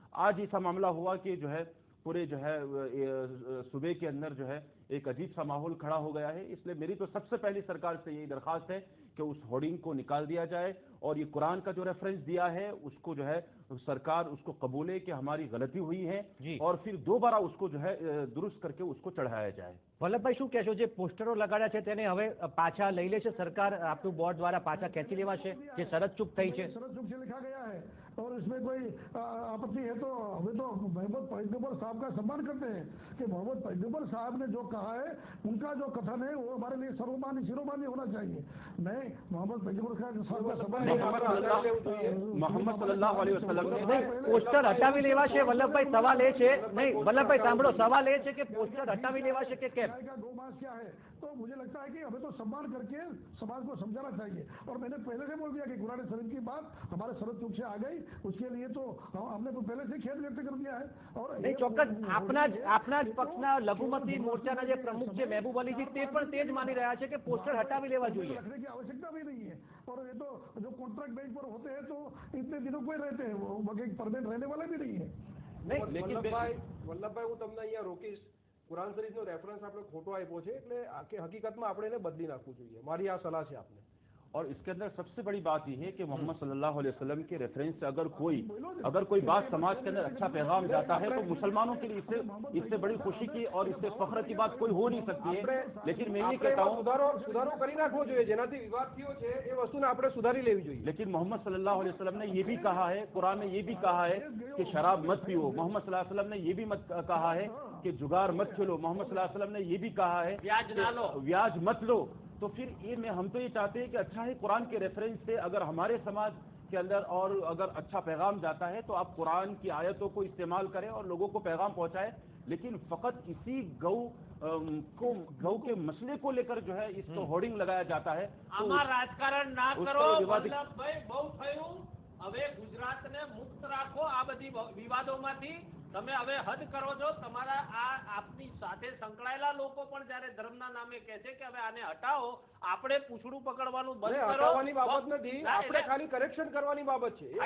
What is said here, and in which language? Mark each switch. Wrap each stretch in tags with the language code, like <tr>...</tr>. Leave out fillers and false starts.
<hi>आज ऐसा मामला हुआ कि जो है पूरे जो है सूबे के अंदर जो है एक अजीब सा माहौल खड़ा हो गया है। इसलिए मेरी तो सबसे पहली सरकार से यही दरखास्त है कि उस होर्डिंग को निकाल दिया जाए और ये कुरान का जो रेफरेंस दिया है उसको जो है सरकार उसको कबूले कि हमारी गलती हुई है और फिर दोबारा उसको जो है दुरुस्त करके उसको चढ़ाया जाए।</hi> <gu>વલ્લભભાઈ શું કહેશો, જે પોસ્ટરો લગાડ્યા છે તેને હવે પાછા લઈ લેશે સરકાર, આપનું બોર્ડ દ્વારા પાછા ખેંચી લેવાશે, જે શરત ચૂક થઈ છે?</gu> <hi>शरद चूक से लिखा गया है और इसमें कोई आपत्ति है तो हमें तो मोहम्मद पैगंबर साहब का सम्मान करते हैं कि मोहम्मद पैगंबर साहब ने जो कहा है उनका जो कथन है वो हमारे लिए सर्वमान्य शिरोमान्य होना चाहिए। नहीं, मोहम्मद पैगंबर साहब का सम्मान मोहम्मद सल्लल्लाहु अलैहि वसल्लम ने</hi> <gu>પોસ્ટર હટાવી લેવાશે? વલ્લભભાઈ સવાલ એ છે, નહીં વલ્લભભાઈ સાંભળો, સવાલ એ છે કે પોસ્ટર હટાવી લેવાશે કે કેમ?</gu> <hi>का गौमांस क्या है? तो मुझे लगता है कि हमें तो सम्मान करके समाज को समझाना चाहिए। और मैंने पहले से बोल दिया कि कुरान शरीफ की बात हमारे शरद चूक से आ गई, उसके लिए तो हमने तो पहले से खेद व्यक्त कर दिया है। और</hi> <gu>નહીં, ચોક્કસ આપના જ પક્ષના લઘુમતી મોરચાના જે પ્રમુખ છે મહેબૂબ અલીજી, તે પણ તે જ માની રહ્યા છે કે પોસ્ટર હટાવી લેવા જોઈએ।</gu> <hi>रखने की आवश्यकता भी नहीं है। और ये तो जो कॉन्ट्रैक्ट बेस पर होते हैं तो इतने दिनों को रहते हैं, वो परमानेंट रहने वाले भी नहीं है।</hi> <gu>વલ્લભભાઈ હું તમને અહીંયા રોકીશ। કુરાન શરીફનો રેફરન્સ આપણે ખોટો આપ્યો છે, એટલે હકીકતમાં આપણે એને બદલી નાખવું જોઈએ, મારી આ સલાહ છે આપને।</gu> <hi>और इसके अंदर सबसे बड़ी बात यह है कि मोहम्मद सल्लल्लाहु अलैहि वसल्लम के रेफरेंस से अगर कोई बात समाज के अंदर अच्छा पैगाम जाता है तो मुसलमानों के लिए इससे बड़ी खुशी की और इससे फख्र की बात कोई हो नहीं सकती है। लेकिन मैं ये कहता हूँ</hi> <gu>सुधारो કરી નાખવો જોઈએ, જેનાથી વિવાદ થયો છે એ વસ્તુને આપણે સુધારી લેવી જોઈએ।</gu> <hi>लेकिन मोहम्मद सल्लल्लाहु अलैहि वसल्लम ने ये भी कहा है, कुरान में ये भी कहा है कि शराब मत पियो। मोहम्मद सल्लल्लाहु अलैहि वसल्लम ने ये भी मत कहा है कि जुगार मत खेलो। मोहम्मद सल्लल्लाहु अलैहि वसल्लम ने ये भी कहा है ब्याज मत लो। तो फिर ये हम तो ये चाहते हैं कि अच्छा है कुरान के रेफरेंस से अगर हमारे समाज के अंदर और अगर अच्छा पैगाम जाता है तो आप कुरान की आयतों को इस्तेमाल करें और लोगों को पैगाम पहुंचाएं। लेकिन फकत इसी गौ के मसले को लेकर जो है इसको होर्डिंग लगाया जाता है। राजकारण ना करो वल्लभभाई, बहुत थયું।</hi> <gu>હવે ગુજરાતને મુક્ત રાખો આ બધી વિવાદોમાંથી। તમે હવે હદ કરો છો। તમારા આપની સાથે સંકળાયેલા લોકો પણ જ્યારે ધર્મના નામે કહે છે કે હવે આને હટાવો, આપણે પૂછડું પકડવાનું બંધ કરો। હટાવવાની બાબત નથી, આપણે ખાલી કરેક્શન કરવાની બાબત છે।</gu>